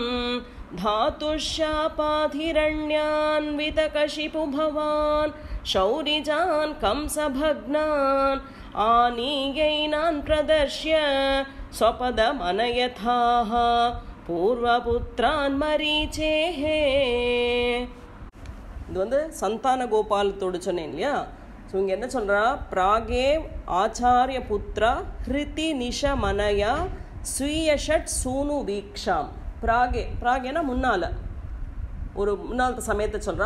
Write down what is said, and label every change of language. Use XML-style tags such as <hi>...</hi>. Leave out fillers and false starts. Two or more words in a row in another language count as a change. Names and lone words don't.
<sa>धातुशापाधिरण्यान्वितकशिपु भवान् शौरिजान् कंसभग्नान् आनीयैनान् प्रदर्श्य स्वपदमनयथाः पूर्वपुत्रान् मरीचेः.</sa> <ta>இது வந்து சந்தான கோபாலத்தோடு சொன்னேன் இல்லையா. ஸோ இங்கே என்ன சொல்கிறா,</ta> <sa>प्रागेव आचार्य पुत्रा हृति निशमनया स्वीय षट् सूनु वीक्षाम्.</sa> <ta>பிராகேனா முன்னால் ஒரு முன்னாள் சமயத்தை சொல்கிறா.</ta>